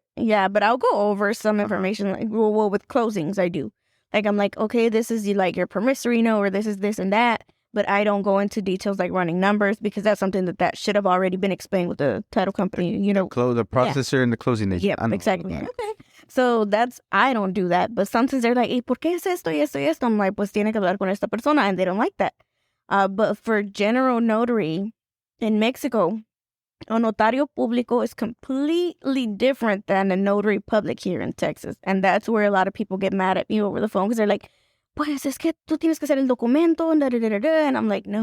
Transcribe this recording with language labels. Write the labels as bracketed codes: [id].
[en] Yeah, but I'll go over some information. Like, well, with closings, I do. Like, I'm like, okay, this is like your promissory note, or this is this and that. But I don't go into details like running numbers, because that's something that should have already been explained with the title company, The processor and the closing agent. Yeah, exactly. Okay. So I don't do that. But sometimes they're like, hey, [es] ¿por qué es esto y esto y esto? [en] I'm like, [es] pues tiene que hablar con esta persona, [en] and they don't like that. But for general notary in Mexico, a notario público is completely different than a notary public here in Texas. And that's where a lot of people get mad at me over the phone, because they're like, [es] pues es que tú tienes que hacer el documento, [en] and I'm like, no.